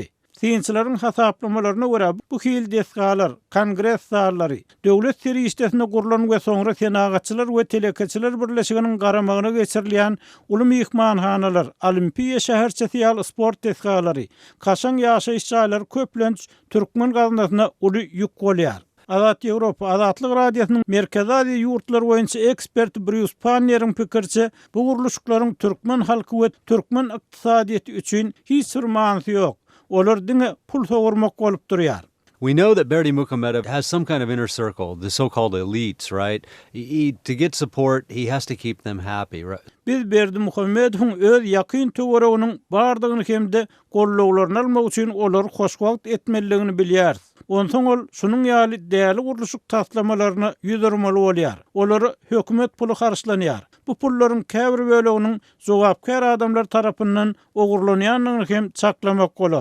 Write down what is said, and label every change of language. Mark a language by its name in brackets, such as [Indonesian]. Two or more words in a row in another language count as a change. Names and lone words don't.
[Turkmen] Synçylaryň hasaplamalarına görä bu hil desgalar, kongres zallary, döwlet serişdesinde gurulan we soňra senagatçylar we telekaçylar birleşiginiň garamagyna geçirilýän uly mehmanhanalar, olimpiýa şäherçe sport desgalary, kaşan ýaşaýyş jaýlary köplenç türkmen gazynasyna uly ýük bolýar. Azat Ýewropa Azatlyk radiosynyň Merkezi Aziýa ýurtlar boýunça ekspert Bruce Panner'in pikirçe, bu guruluşlaryň türkmen halky we türkmen ykdysadyety üçin hiç bir manyny ýok. Olar diňe pul sogurmak bolup durýar. [English] We know that Berdimuhamedov has some kind of inner circle, the so-called elites, right? To get support, he has to keep them happy, right? [Turkmen] Biz Berdimuhammedowyň öz ýakyn töweregiň bardygyny hemde gollaglaryny almak üçin olar hoşwagt etmeligini bilýär. Onsoň ol şunyň ýaly däli guruluşyk taslamalaryna ýüzermeli bolýar. Olary hökümet pulu harçlanýar. Bu pullaryň käbir böleginiň jogapkar adamlar tarapyndan ogurlanýanyny hem çaklamak bolar.